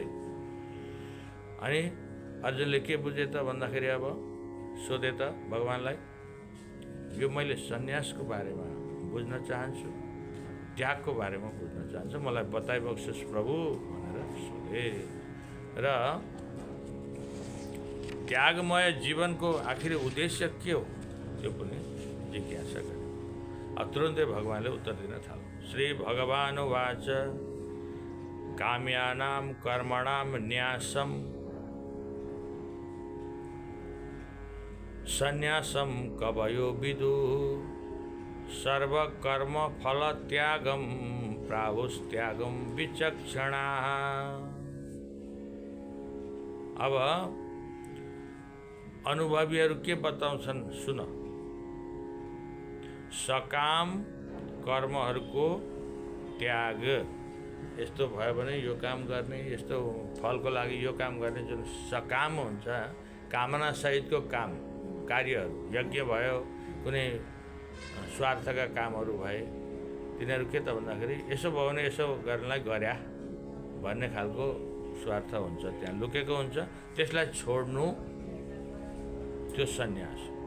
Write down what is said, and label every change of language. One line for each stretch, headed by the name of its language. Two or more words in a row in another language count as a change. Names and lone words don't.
Nepali: अनि अर्जुनले के बुझे त भन्दाखेरि अब सोधे त भगवान्लाई, यो मैले सन्यासको बारेमा बुझ्न चाहन्छु, त्यागको बारेमा बुझ्न चाहन्छु, मलाई बताइबक्सोस् प्रभु भनेर सोधे। र त्यागमय जीवनको आखिरी उद्देश्य के हो त्यो पनि जिज्ञासा गरे। अब तुरुन्तै भगवान्ले उत्तर दिन थाल्नु।
Sanskrit: श्री भगवान् उवाच काम्यानां कर्मणां न्यासं सन्यासं कवयो विदुः सर्वकर्म फलत्यागं प्राहुस्त्यागं विचक्षणाः।
Nepali: अब अनुभवीहरू के बताउँछन् सुन। सकाम कर्महरूको त्याग, यस्तो भयो भने यो काम गर्ने, यस्तो फलको लागि यो काम गर्ने, जुन सकाम हुन्छ कामना सहितको काम कार्यहरू, यज्ञ भयो, कुनै स्वार्थका कामहरू भए, तिनीहरू के त भन्दाखेरि यसो भयो भने यसो गर्नलाई गर्या भन्ने खालको स्वार्थ हुन्छ, त्यहाँ लुकेको हुन्छ, त्यसलाई छोड्नु त्यो सन्यास।